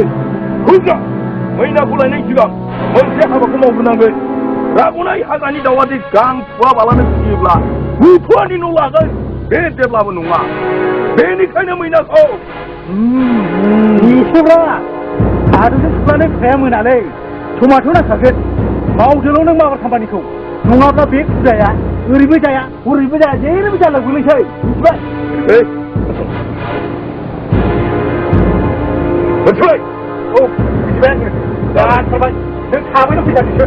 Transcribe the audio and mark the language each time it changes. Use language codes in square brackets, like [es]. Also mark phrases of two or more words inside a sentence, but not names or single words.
[brx] होजा मैनाखौ लायनाय सिगां मोनसे हाबाखौ मावग्रोनांगोन रागुनाय हाग्रानि दाउआदि गां फुवाबालानो फियोब्ला बुथुवानि न' लागोन बे जेब्लाबो नङा बेनिखायनो मैनाखौ एसेब्ला आदुजों थुब्लानो फिथाइया मोनालै समाथ' नांखागोन मावदोल' नों माबा खामानिखौ नङाब्ला बे फुजाया ओरैबो जाया हरैबो जाया जेरैबो जाला गोलैसै मिथिबाय [ko] 에이. 원초이. 이제 야, 잠깐. 너 가만히 놓고 있자.